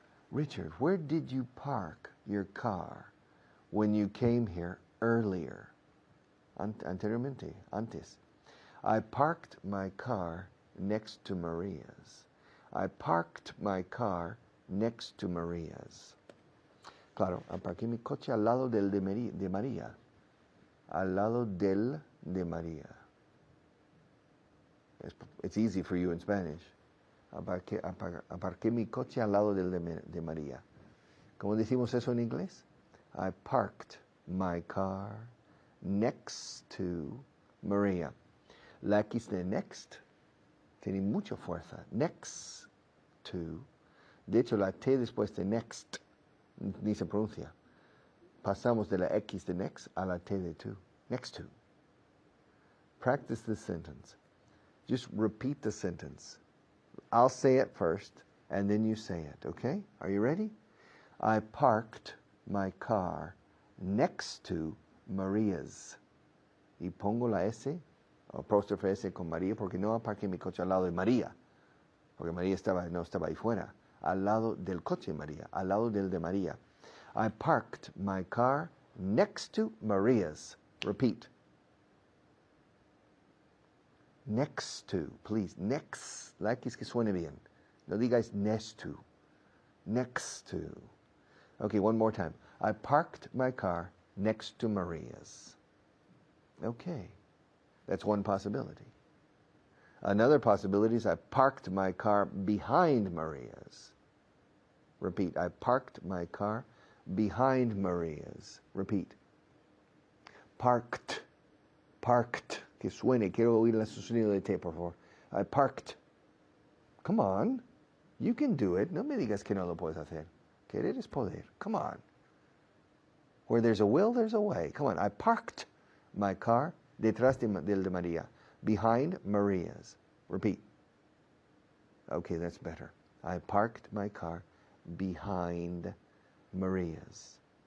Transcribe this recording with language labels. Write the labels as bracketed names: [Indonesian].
[English] Richard, where did you park your car when you came here earlier? [Spanish] Anteriormente, antes. [English] I parked my car next to Maria's. I parked my car next to Maria's. [Spanish] Claro, aparqué mi coche al lado del de María. Al lado del de María. [English] It's easy for you in Spanish. [Spanish] Aparqué mi coche al lado del de María. ¿Cómo decimos eso en inglés? [English] I parked my car next to Maria. [Spanish] La X de next tiene mucha fuerza. Next to. De hecho, la T después de next ni se pronuncia. Pasamos de la X de next a la T de to. Next to. [English] Practice this sentence. Just repeat the sentence. I'll say it first, and then you say it, okay? Are you ready? I parked my car next to Maria's. [Spanish] Y pongo la S, o apóstrofe S con María, porque no aparqué mi coche al lado de María. Porque María no estaba ahí fuera. Al lado del coche de María, al lado del de María. [English] I parked my car next to Maria's. Repeat. Next to, please. Next. [Spanish] La X que suene bien. No digáis [English] next to. Next to. Okay, one more time. I parked my car next to Maria's. Okay. That's one possibility. Another possibility is I parked my car behind Maria's. Repeat. I parked my car behind Maria's. Repeat. Parked. Parked. [Spanish] Que suene. Quiero oír el sonido de T, por favor. [English] I parked. Come on. You can do it. [Spanish] No me digas que no lo puedes hacer. Querer es poder. [English] Come on. Where there's a will, there's a way. Come on. I parked my car [Spanish] detrás del de María. [English] Behind Maria's. Repeat. Okay, that's better. I parked my car behind Maria's.